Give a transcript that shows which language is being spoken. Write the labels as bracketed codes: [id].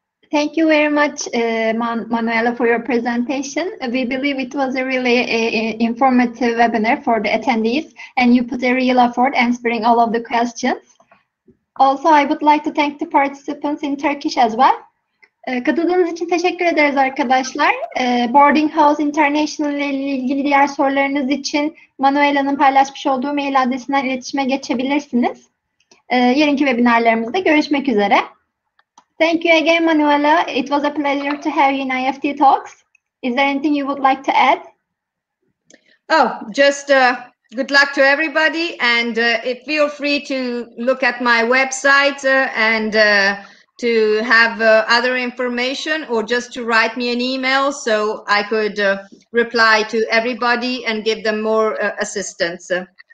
[en] Thank you very much, Manuela, for your presentation. We believe it was a really informative webinar for the attendees, and you put a real effort answering all of the questions. Also, I would like to thank the participants in Turkish as well. [tr] Katıldığınız için teşekkür ederiz arkadaşlar. Boarding House International ile ilgili diğer sorularınız için Manuela'nın paylaşmış olduğu mail adresinden iletişime geçebilirsiniz. Yarınki webinarlarımızda görüşmek üzere. [en] Thank you again, Manuela. It was a pleasure to have you in IEFT Talks. Is there anything you would like to add? Oh, just good luck to everybody, and feel free to look at my website and to have other information, or just to write me an email so I could reply to everybody and give them more assistance.